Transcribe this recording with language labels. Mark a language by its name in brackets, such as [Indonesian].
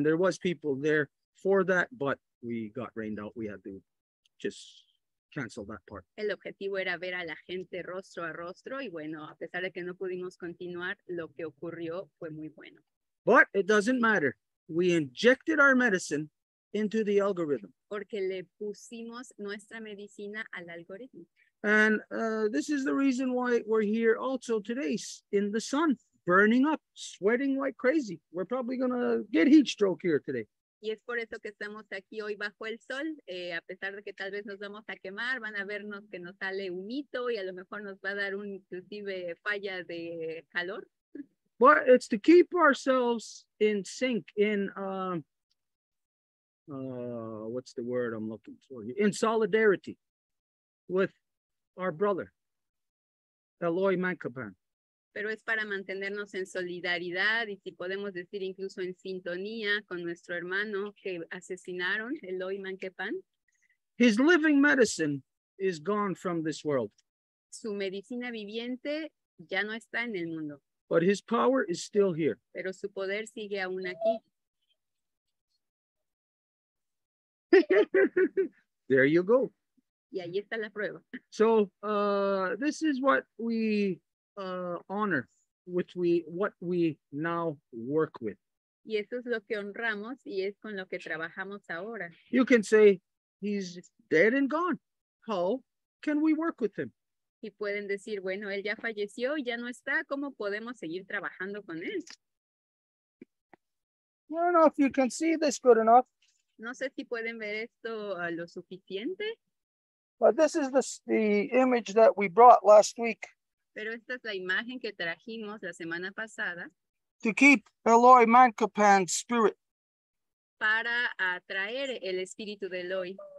[English] And there was people there for that, but we got rained out. We had to just cancel that part. [Spanish] El objetivo era ver a la gente rostro a rostro y bueno, a pesar de que no pudimos continuar, lo que ocurrió fue muy bueno. [English] But it doesn't matter. We injected our medicine into the algorithm. [Spanish] Porque le pusimos nuestra medicina al algoritmo. [English] And this is the reason why we're here also today in the sun, burning up, sweating like crazy. We're probably going to get heat stroke here today. [Spanish] Y es por eso que estamos aquí hoy bajo el sol, a pesar de que tal vez nos vamos a quemar, van a vernos que nos sale humito y a lo mejor nos va a dar inclusive falla de calor. [English] But it's to keep ourselves in sync, what's the word I'm looking for here? In solidarity with our brother, Eloy Mancapan. [Spanish] Pero es para mantenernos en solidaridad y si podemos decir incluso en sintonía con nuestro hermano que asesinaron, Eloy Manquepan. [English] His living medicine is gone from this world. [Spanish] Su medicina viviente ya no está en el mundo. [English] But his power is still here. [Spanish] Pero su poder sigue aún aquí. [English] There you go. [Spanish] Y ahí está la prueba. [English] So this is what we honor, what we now work with. [Spanish] Y eso es lo que honramos y es con lo que trabajamos ahora. [English] You can say he's dead and gone. How can we work with him? [Spanish] Y pueden decir, bueno, él ya falleció y ya no está. ¿Cómo podemos seguir trabajando con él? [English] I don't know if you can see this good enough. [Spanish] No sé si pueden ver esto lo suficiente. [English] But this is the image that we brought last week. [Spanish] Pero esta es la imagen que trajimos la semana pasada. [English] To keep Eloy Mancapan's spirit [Spanish] para atraer el espíritu de Eloy.